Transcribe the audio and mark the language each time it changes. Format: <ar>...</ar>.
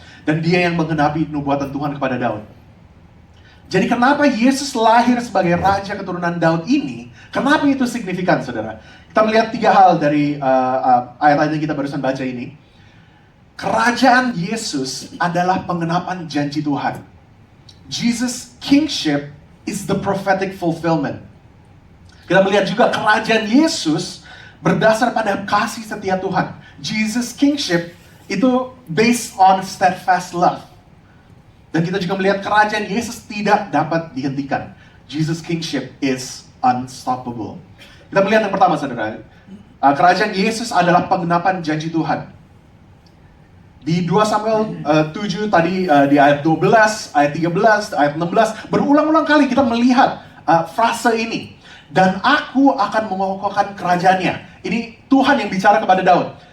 <id>Dan dia yang menggenapi nubuatan Tuhan kepada Daud. Jadi kenapa Yesus lahir sebagai raja keturunan Daud ini? Kenapa itu signifikan saudara? Kita melihat 3 hal dari ayat-ayat yang kita barusan baca ini. Kerajaan Yesus adalah penggenapan janji Tuhan.</id> <en>Jesus' kingship is the prophetic fulfillment.</en> <id>Kita melihat juga kerajaan Yesus berdasar pada kasih setia Tuhan.</id> <en>Jesus' kingship itu based on steadfast love.</en> <id>Dan kita juga melihat kerajaan Yesus tidak dapat dihentikan.</id> <en>Jesus' kingship is unstoppable.</en> <id>Kita melihat yang pertama saudara. Kerajaan Yesus adalah penggenapan janji Tuhan. Di 2 Samuel 7 tadi di ayat 12, ayat 13, ayat 16, berulang-ulang kali kita melihat frase ini. Dan aku akan mengokohkan kerajaannya. Ini Tuhan yang bicara kepada Daud.</id>